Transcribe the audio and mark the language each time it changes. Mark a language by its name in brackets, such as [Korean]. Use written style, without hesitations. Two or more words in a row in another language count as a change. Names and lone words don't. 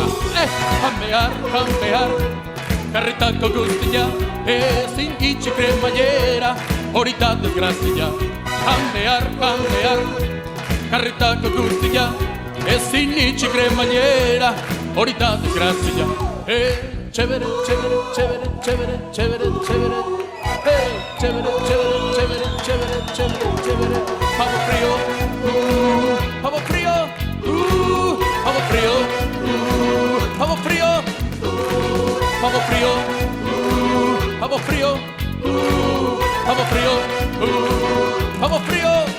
[Basque] Jan behar, karritako guztia, ezin itxi kremailera, hori da desgrazia. Jan behar, karritako guztia, ezin itxi kremailera, hori da desgrazia. [Spanish] Chévere, chévere, chévere, chévere, chévere, chévere. Chévere, chévere, chévere, chévere, chévere, chévere. Pavo frío, pavo frío, pavo frío, pavo frío, pavo frío, pavo frío, pavo frío, pavo frío.